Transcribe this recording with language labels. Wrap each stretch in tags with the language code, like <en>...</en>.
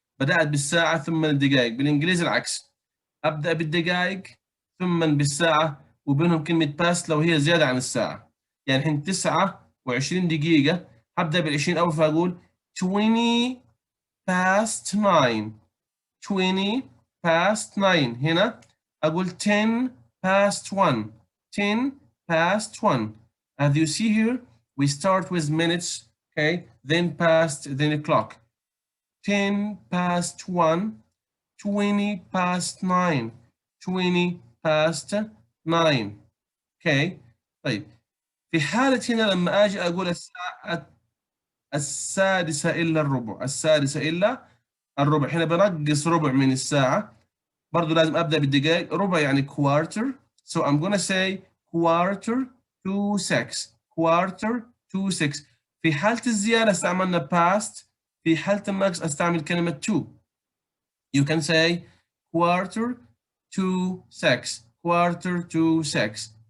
<ar>بدأت بالساعة ثم الدقائق. بالإنجليزي العكس، أبدأ بالدقائق ثم بالساعة وبينهم كلمة past لو هي زيادة عن الساعة. يعني الحين 9:20. هبدأ بال20 أول، فأقول</ar> <en>20 past 9. 20 past 9.</en> <ar>هنا أقول</ar> <en>10 past 1. 10 past 1. As you see here, we start with minutes, okay, then past, then clock. 10 past 1, 20 past 9, 20 past 9.</en> <ar>Okay, طيب في حالة هنا لما أجي أقول الساعة 6:06. 6:06. هنا بنقص ربع من الساعة. برضو لازم أبدأ بالدقائق. ربع يعني quarter.</ar> <en>So I'm gonna say quarter to 6. Quarter to 6.</en> <ar>في حالة الزيادة استعملنا past. في حالة النقص استعمل كلمة to.</ar> <en>You can say quarter to 6. Quarter to 6.</en>